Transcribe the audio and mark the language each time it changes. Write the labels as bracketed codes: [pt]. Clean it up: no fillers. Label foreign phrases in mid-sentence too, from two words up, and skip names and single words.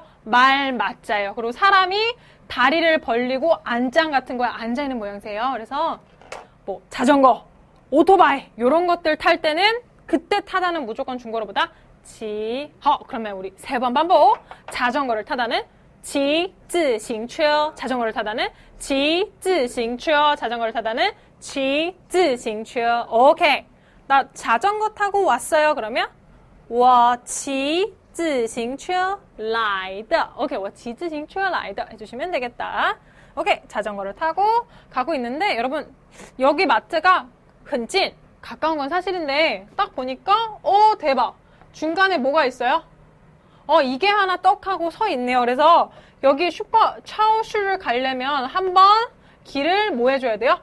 [ko] 말 맞자예요. 그리고 사람이 다리를 벌리고 안장 같은 거에 앉아있는 모양새예요. 그래서 뭐 자전거, 오토바이 이런 것들 탈 때는 그때 타다는 무조건 중국어로 보다 그러면 우리 3번 반복. 자전거를 타다는 [zh] 骑自行车 [ko] 자전거를 타다는 [zh] 骑自行车 [ko] 자전거를 타다는 [zh] 骑自行车 [ko] 오케이. 나 자전거 타고 왔어요. 그러면 [zh] 我骑自行车来的 [ko] 오케이. [zh] 我骑自行车来的 [ko] 해주시면 되겠다. [zh] 오케이. [ko] 자전거를 타고 가고 있는데 여러분 여기 마트가 근찐 가까운 건 사실인데 딱 보니까 대박. 중간에 뭐가 있어요? 이게 하나 떡하고 서 있네요. 그래서 여기 차오슈를 가려면 한번 길을 뭐 해줘야 돼요?